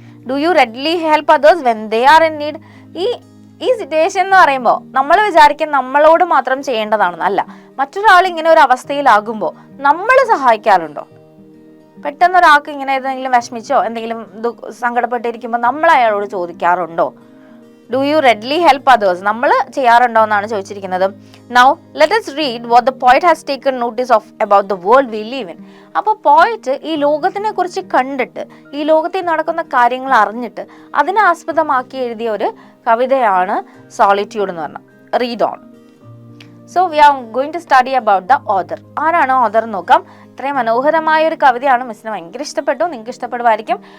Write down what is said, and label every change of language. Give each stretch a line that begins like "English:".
English: Do you readily help others when they are in need.
Malayalam: ഈ situation എന്ന് പറയുമ്പോൾ നമ്മൾ വിചാരിക്കും നമ്മളോട് മാത്രം ചെയ്യേണ്ടതാണെന്ന്. അല്ല, മറ്റൊരാൾ ഇങ്ങനെ ഒരു അവസ്ഥയിലാകുമ്പോൾ നമ്മൾ സഹായിക്കാറുണ്ടോ? പെട്ടെന്ന് ഒരാൾക്ക് ഇങ്ങനെ ഏതെങ്കിലും വിഷമിച്ചോ എന്തെങ്കിലും സങ്കടപ്പെട്ടിരിക്കുമ്പോൾ നമ്മൾ അയാളോട് ചോദിക്കാറുണ്ടോ?
English: do you readily help others
Malayalam: നമ്മൾ ചെയ്യാറുണ്ടോ എന്നാണ് ചോദിച്ചിരിക്കുന്നത്.
English: Now let us read what the poet has taken notice of about the world we live in.
Malayalam: അപ്പോൾ പോയറ്റ് ഈ ലോകത്തിനെ കുറിച്ച് കണ്ടിട്ട്, ഈ ലോകത്തിൽ നടക്കുന്ന കാര്യങ്ങൾ അറിഞ്ഞിട്ട് അതിനെ ആസ്പദമാക്കി എഴുതിയ ഒരു കവിതയാണ് സോളിറ്റ്യൂഡ് എന്ന് പറഞ്ഞാൽ.
English: Read on. So we are going to study about the author.
Malayalam: ആരാണ് ഓഥർ എന്ന് നോക്കാം. ഇത്രയും മനോഹരമായ ഒരു കവിതയാണ്, മിസ്സിന് ഭയങ്കര ഇഷ്ടപ്പെട്ടു, നിങ്ങൾക്ക് ഇഷ്ടപ്പെടുമായിരിക്കും.